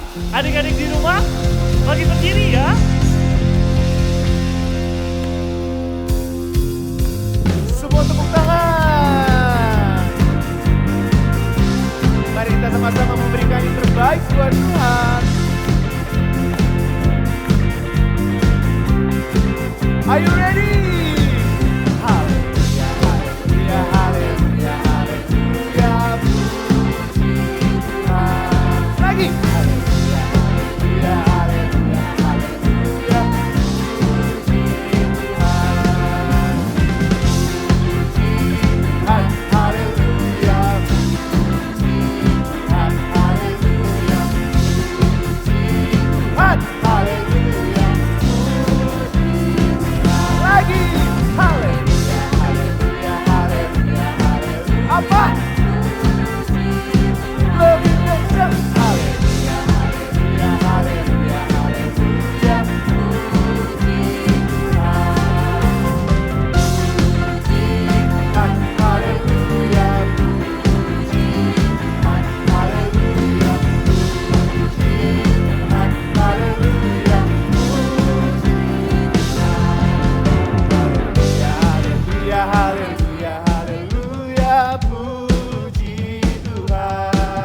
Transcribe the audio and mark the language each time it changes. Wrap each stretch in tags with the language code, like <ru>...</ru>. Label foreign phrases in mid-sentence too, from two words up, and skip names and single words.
<id>Adik-adik di rumah, bangkit berdiri ya. Semua tepuk tangan. Mari kita sama-sama memberikan yang terbaik buat Tuhan.</id> <en>Are you ready?</en> <id>Haleluya, haleluya, haleluya, haleluya, puji Tuhan. Lagi. Haleluya, haleluya, haleluya, haleluya, puji Tuhan. Tuhan, haleluya, puji Tuhan, haleluya, puji Tuhan, haleluya, lagi, haleluya, haleluya, haleluya, haleluya. Apa? Lebih kencang. Haleluya, haleluya, haleluya, haleluya, puji Tuhan. Tuhan, haleluya, puji Tuhan, haleluya, puji Tuhan, haleluya, haleluya, haleluya, haleluya, puji Tuhan.</id>